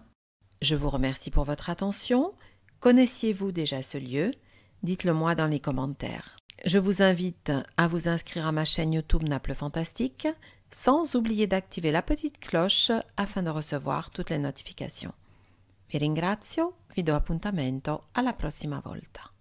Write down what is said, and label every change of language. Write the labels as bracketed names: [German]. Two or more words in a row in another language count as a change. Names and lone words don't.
[French] Je vous remercie pour votre attention. Connaissiez-vous déjà ce lieu? Dites-le moi dans les commentaires. Je vous invite à vous inscrire à ma chaîne YouTube Naples Fantastique, sans oublier d'activer la petite cloche afin de recevoir toutes les notifications. [Italian] Vi ringrazio, vi do appuntamento alla prossima volta.